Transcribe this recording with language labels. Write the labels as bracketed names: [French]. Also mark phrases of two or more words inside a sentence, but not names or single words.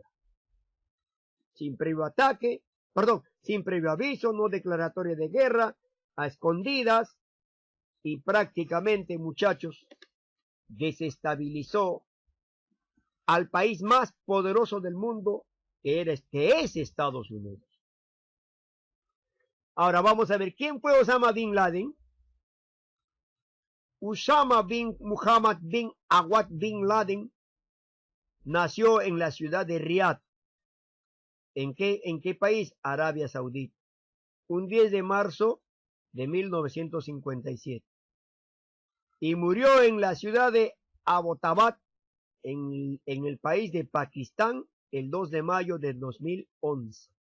[Spanish] Sin previo aviso, no declaratoria de guerra, a escondidas, y prácticamente, muchachos, desestabilizó al país más poderoso del mundo, que es Estados Unidos. Ahora vamos a ver quién fue Osama Bin Laden. Usama bin Muhammad bin Awad bin Laden nació en la ciudad de Riad. ¿En qué país? Arabia Saudita. Un 10 de marzo de 1957. Y murió en la ciudad de Abbottabad, en el país de Pakistán, el 2 de mayo de 2011.